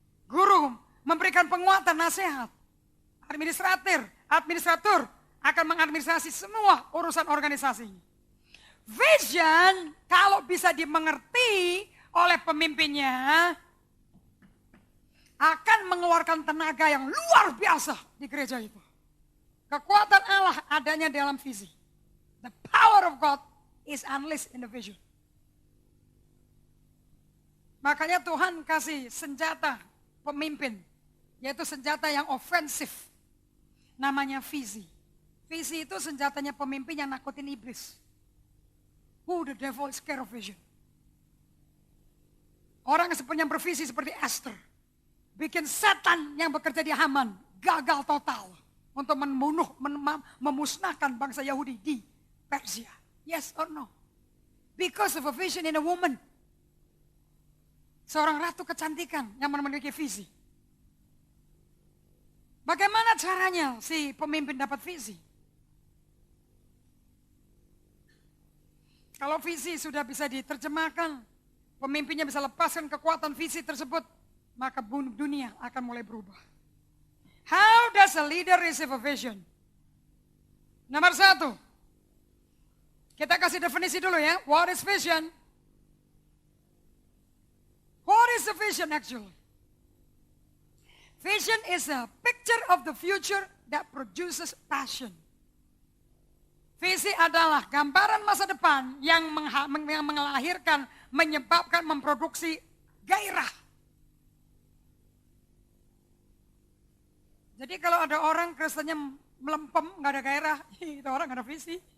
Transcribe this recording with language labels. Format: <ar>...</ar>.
<id>Guru memberikan penguatan, nasihat. Administrator akan mengadministrasi semua urusan organisasinya. Vision kalau bisa dimengerti oleh pemimpinnya akan mengeluarkan tenaga yang luar biasa di gereja itu. Kekuatan Allah adanya dalam visi.</id> <en>The power of God is unleashed in the vision.</en> <id>Makanya Tuhan kasih senjata pemimpin, yaitu senjata yang ofensif. Namanya visi. Visi itu senjatanya pemimpin yang nakutin iblis.</id> <en>Who the devil is scared of vision.</en> <id>Orang yang bervisi seperti Esther. Bikin setan yang bekerja di Haman gagal total. Untuk membunuh, memusnahkan bangsa Yahudi di Persia.</id> <en>Yes or no? Because of a vision in a woman.</en> <id>Seorang ratu kecantikan yang memiliki visi. Bagaimana caranya si pemimpin dapat visi? Kalau visi sudah bisa diterjemahkan, pemimpinnya bisa lepaskan kekuatan visi tersebut, maka dunia akan mulai berubah.</id> <en>How does a leader receive a vision?</en> <id>Nomor 1, kita kasih definisi dulu ya.</id> <en>What is vision? What is a vision actually? Vision is a picture of the future that produces passion.</en> <id>Visi adalah gambaran masa depan yang melahirkan, menyebabkan, memproduksi gairah. Jadi kalau ada orang Kristennya melempem, nggak ada gairah, itu orang nggak ada visi.</id>